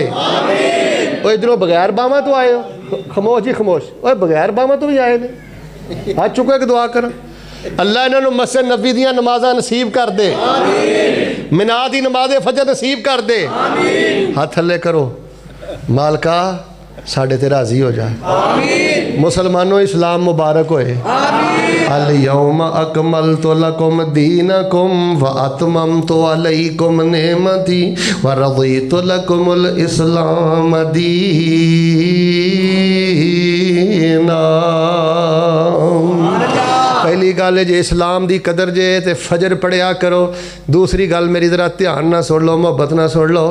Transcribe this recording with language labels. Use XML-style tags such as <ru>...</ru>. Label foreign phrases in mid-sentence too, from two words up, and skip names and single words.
<pa>وہ ادھروں بغیر باواں تو آئے ہو، خاموش جی خاموش، اور بغیر باواں تو بھی آئے نے. ہاتھ چکو ایک دعا کرا، اللہ انہوں نے مسجد نبی دیاں نمازاں نصیب کر دے، منیٰ دی نمازِ فجر نصیب کر دے. ہاتھ تھلے کرو، مالکا ساڈے تے راضی ہو جائے. مسلمانو اسلام مبارک ہوئے.</pa> <ar>اليوم أكملت لكم دينكم وأتممت عليكم نعمتي ورضيت لكم الإسلام دينا.</ar> <pa>پہلی گل جے اسلام کی قدر جے تو فجر پڑھیا کرو. دوسری گل میری ذرا دھیان نا سن لو، محبت نا سن لو.</pa>